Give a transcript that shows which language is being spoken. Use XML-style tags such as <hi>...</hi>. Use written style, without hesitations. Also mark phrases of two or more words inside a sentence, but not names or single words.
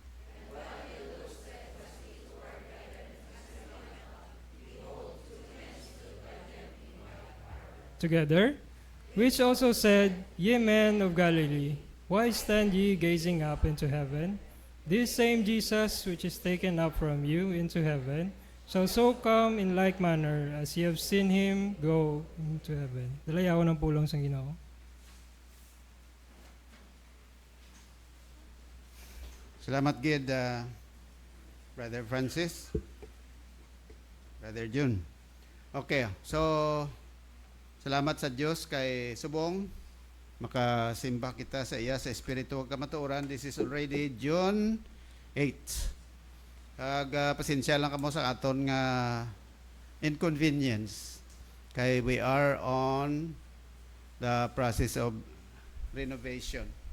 <en>Together, which also said, Ye men of Galilee, why stand ye gazing up into heaven? This same Jesus which is taken up from you into heaven shall so come in like manner as ye have seen him go into heaven.</en> <hil>Dalayaw ng pulong sa Ginoo. Salamat gid, Brother Francis, Brother June. Okay, so salamat sa Diyos kay subong makasimba kita sa iya sa Espiritu ug kamatuoran.</hil> <en>This is already June 8.</en> <hil>Pasensya lang kamo sa aton nga</hil> <en>inconvenience kay we are on the process of renovation.</en>